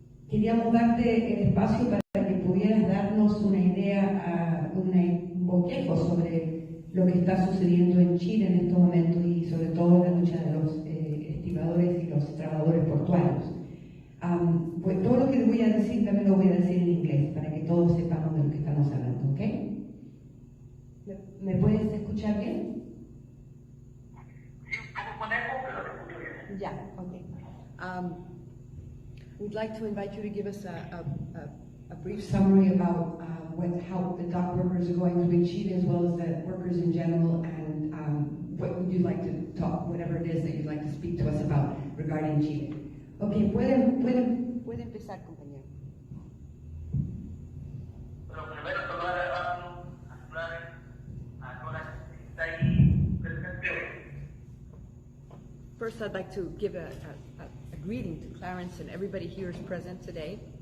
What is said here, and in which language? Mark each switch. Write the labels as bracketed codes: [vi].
[es] Queríamos darte el espacio para que pudieras darnos una idea, un bosquejo sobre lo que está sucediendo en Chile en estos momentos y sobre todo la lucha de los estibadores y los trabajadores portuarios. Pues todo lo que les voy a decir también lo voy a decir en inglés para que todos sepamos de lo que estamos hablando, ¿ok? ¿Me puedes escuchar bien? Sí, un poco con eco, pero lo escucho bien. [en] Yeah, okay. We'd like to invite you to give us a brief summary about how the dock workers are going through in Chile as well as the workers in general, and what would you like to talk, whatever it is that you'd like to speak to us about regarding Chile. [es] Okay, puede empezar, compañero. Bueno, primero saludar a Flores, a toda la gente que está ahí presente hoy. [en] First, I'd like to give a greeting to Clarence and everybody here is present today.